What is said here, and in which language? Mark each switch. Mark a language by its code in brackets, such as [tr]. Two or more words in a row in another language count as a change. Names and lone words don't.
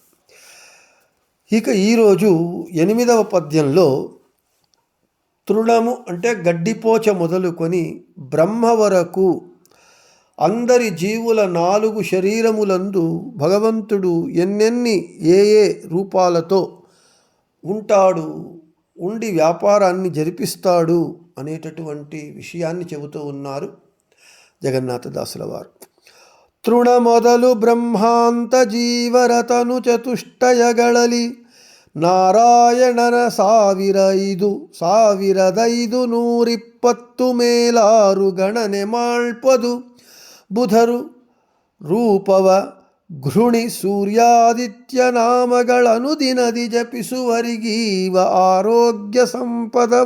[te] ఇక ఈరోజు 8వ పద్యంలో తృణము అంటే గడ్డిపోచ మొదలుకొని బ్రహ్మ వరకు అందరి జీవుల 4 శరీరములందు భగవంతుడు ఎన్నెన్ని ఏ రూపాలతో ఉంటాడు, ఉండి వ్యాపారాన్ని జరిపిస్తాడు అనేటటువంటి విషయాన్ని చెబుతూ ఉన్నారు జగన్నాథదాసుల వారు. [kn] ತೃಣ ಮೊದಲು ಬ್ರಹ್ಮಾಂತ ಜೀವರತನು ಚತುಷ್ಟಯಗಳಲ್ಲಿ ನಾರಾಯಣನ 1520 ಮೇಲಾರು ಗಣನೆ ಮಾಳ್ಪದು ಬುಧರು ರೂಪವ ಘೃಣಿ ಸೂರ್ಯಾದಿತ್ಯ ನಾಮಗಳನ್ನು ದಿನದಿ ಜಪಿಸುವರಿಗೀವ ಆರೋಗ್ಯ ಸಂಪದವ.